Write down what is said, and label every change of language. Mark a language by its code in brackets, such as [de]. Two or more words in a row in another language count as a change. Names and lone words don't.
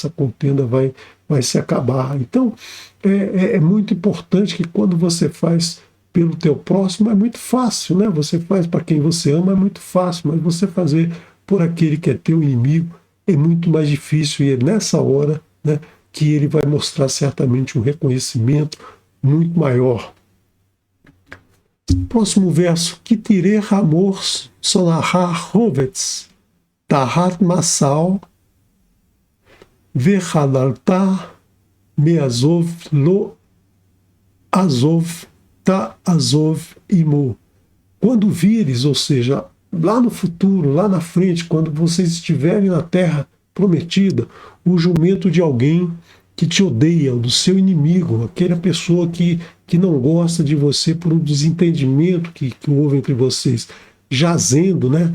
[pt] Essa contenda vai se acabar. Então, é muito importante que quando você faz pelo teu próximo é muito fácil, né? Você faz para quem você ama é muito fácil, mas você fazer por aquele que é teu inimigo é muito mais difícil, e é nessa hora, né, que ele vai mostrar certamente um reconhecimento muito maior. Próximo verso: [he] כי תראה חמור שנאך רבץ תחת משאו וחדלת מעזב לו עזב תעזב עמו. [pt] Quando vires, ou seja, lá no futuro, lá na frente, quando vocês estiverem na terra prometida, o jumento de alguém que te odeia, do seu inimigo, aquela pessoa que não gosta de você por um desentendimento que houve entre vocês, jazendo, né?